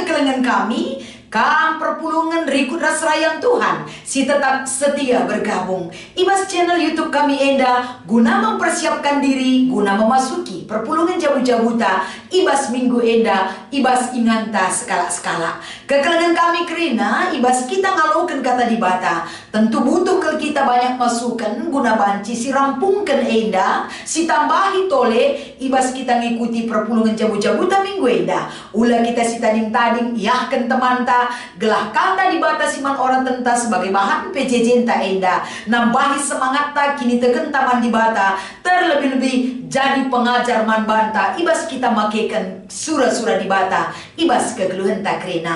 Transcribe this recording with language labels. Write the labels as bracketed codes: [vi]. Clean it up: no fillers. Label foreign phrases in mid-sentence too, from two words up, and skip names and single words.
[btx] kekelengan kami, kam perpulungan rikut rasrayan Tuhan, si tetap setia bergabung. Ibas channel YouTube kami enda guna mempersiapkan diri, guna memasuki perpulungan jabu-jabuta, ibas minggu enda, ibas inganta skala-skala. Kekelengan kami kerina, ibas kita ngalokan kata di bata. Tentu butuh ke kita banyak masukan, guna banci si rampungkan enda, si tambahi tole, ibas kita ngikuti perpulungan jabu-jabuta minggu enda. Ulah kita si tading-tading, yahkan teman ta, gelah kata dibatasi man orang tenta [id] sebagai bahan [btx] PJJ ta enda, nambahi semangat ta kini tegen taman dibata, terlebih-lebih jadi pengajar man banta, ibas kita makekan surah-surah dibata, ibas kegeluhan ta krena.